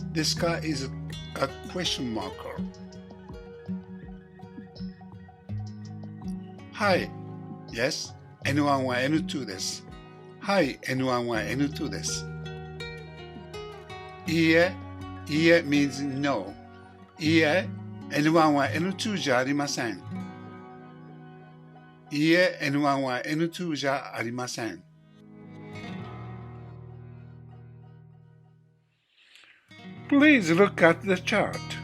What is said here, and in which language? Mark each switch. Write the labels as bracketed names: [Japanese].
[English] This か is a question marker. [Japanese] はい。Yes. N1 は N2 です。はい。 N1 は N2 です。いいえ。 [English] いいえ means no. [Japanese] いいえ。 N1 は N2 じゃありません。いいえ。N1 は N2 じゃありません。 [English] Please look at the chart.